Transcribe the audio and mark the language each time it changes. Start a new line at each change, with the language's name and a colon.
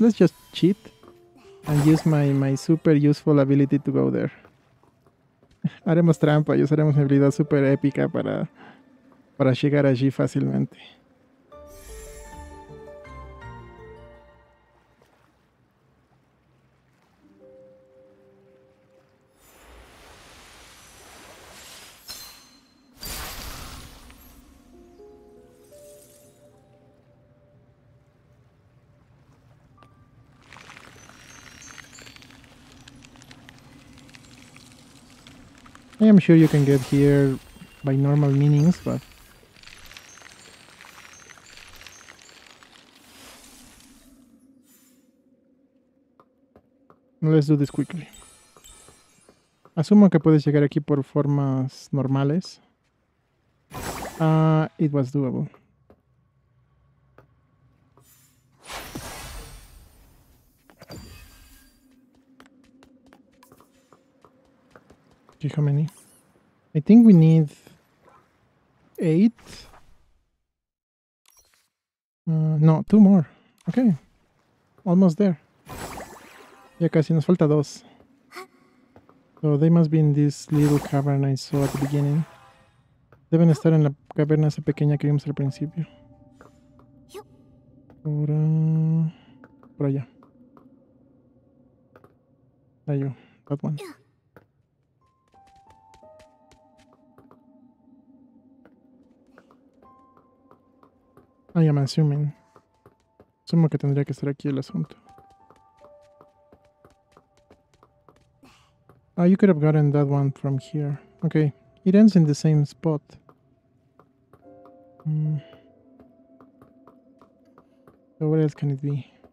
English: Let's just cheat and use my super useful ability to go there.
Spanish: Haremos trampa y usaremos mi habilidad super épica para llegar allí fácilmente.
English: I am sure you can get here by normal means, but let's do this quickly.
Spanish: Asumo que puedes llegar aquí por formas normales.
English: It was doable. Okay, how many? I think we need 8. No, 2 more. Okay. Almost there.
Spanish: Ya casi nos falta 2.
English: So they must be in this little cavern I saw at the beginning.
Spanish: Deben estar en la caverna esa pequeña que vimos al principio. Por allá.
English: Ahí, that one. I am assuming.
Spanish: Asumo que tendría que estar aquí el asunto.
English: You could have gotten that one from here. Okay, it ends in the same spot. So what else can it be?